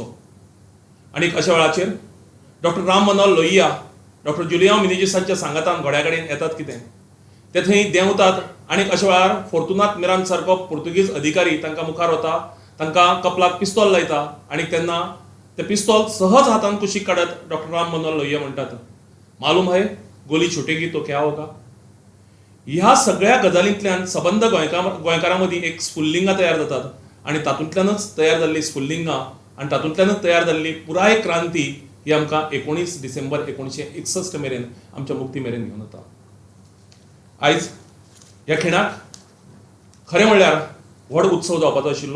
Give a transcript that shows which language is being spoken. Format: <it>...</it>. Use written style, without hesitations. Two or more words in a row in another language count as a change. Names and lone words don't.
<kok>आनी अशा वेळाचेर डॉक्टर राम मनोहर लोहिया डॉक्टर जुलियांव मिनेजीसांच्या सांगातान घोड्या कडेन येतात कितें ते थंय देंवतात आनी अशा वेळार फॉर्तुनात मिरान सारको पुर्तुगीज अधिकारी तांकां मुखार वता, तांकां कपलाक पिस्तॉल लायता आनी तेन्ना ते पिस्तॉल सहज हातान कुशीक काडत डॉक्टर राम मनोहर लोहिया म्हणटात,</kok> <hi>मालूम है गोली छुटेगी तो क्या होगा.</hi> <kok>ह्या सगळ्या गजालींतल्यान सबंद गोंयकारां मदीं एक स्फुल्लिंगां तयार जातात आनी तातूंतल्यानच तयार जाल्ली स्फुल्लिंगां आनी तातूंतल्यानच तयार जाल्ली पुराय क्रांती ही आमकां 19 डिसेंबर 1961 मेरेन आमच्या मुक्ती मेरेन घेवन वता. आयज ह्या खिणाक खरें म्हणल्यार व्हड उत्सव जावपाचो आशिल्लो.</kok>